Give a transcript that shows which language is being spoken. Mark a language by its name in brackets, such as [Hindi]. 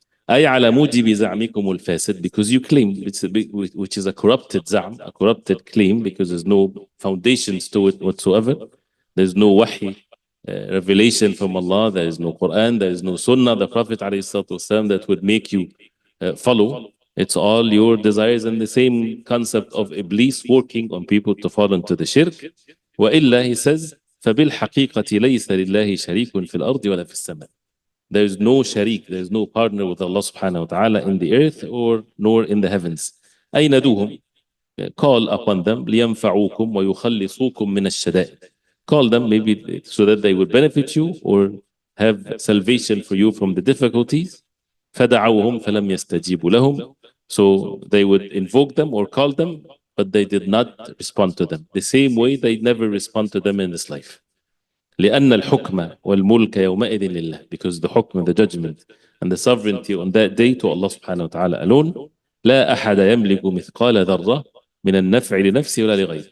[Arabic] أي على موجب زعمكم الفاسد, [English] because you claimed, which is a corrupted zam, a corrupted claim, because there's no foundations to it whatsoever. There's no wahy, revelation from Allah. There is no Quran. There is no Sunnah, the Prophet ﷺ, that would make you follow. It's all your desires and the same concept of Iblis working on people to fall into the shirk. [Arabic] وإلا, [English] he says, [Arabic] فبالحقيقة ليس لله شريك في الأرض ولا في السماء. [English] There is no sharik, there is no partner with Allah subhanahu wa ta'ala in the earth or nor in the heavens. [Arabic] أي ندوهم, [English] call upon them [Arabic] لينفعوكم ويخلصوكم من الشدائد. [English] Call them maybe so that they would benefit you or have salvation for you from the difficulties. [Arabic] فدعوهم فلم يستجيبوا لهم. [English] So they would invoke them or call them, but they did not respond to them. The same way they never respond to them in this life. [Arabic] لأن الحكم والملك يومئذ لله, [English] because the حكم, the judgment and the sovereignty on that day to Allah subhanahu wa ta'ala alone. [Arabic] لا أحد يملك مثقال ذرة من النفع لنفسه ولا لغيره.